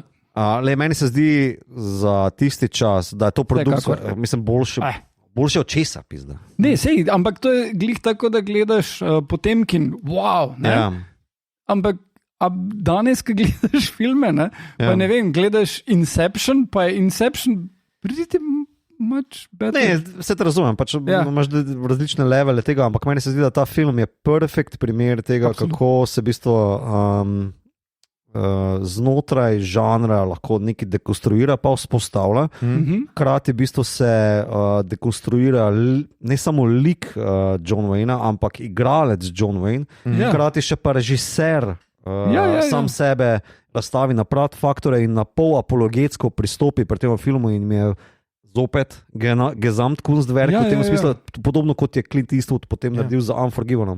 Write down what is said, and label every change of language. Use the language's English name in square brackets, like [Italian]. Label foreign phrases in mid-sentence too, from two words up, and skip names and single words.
[Slovenian] Meni se zdi za tisti čas, da je to produkcija, mislim, boljše od česa, pizda. Ne, ampak to je glih tako, da gledaš Potemkin, wow, ampak danes, ko gledaš filme, pa ne vem, gledaš Inception, pa je Inception [English] pretty much better. [Slovenian] Ne, vse te razumem, pač imaš različne levele tega, ampak meni se zdi, da ta film je perfekt primer tega, kako se v bistvu znotraj žanra lahko nekaj dekonstruira, pa vzpostavlja. Hkrati v bistvu se dekonstruira ne samo lik John Wayna, ampak igralec John Wayne, hkrati še pa režiser sam sebe stavi na prav faktore in na pol apologetsko pristopi pri tem filmu in mi je zopet Gesamtkunstwerk v tem smislu, podobno kot je Clint Eastwood potem naredil za Unforgiven.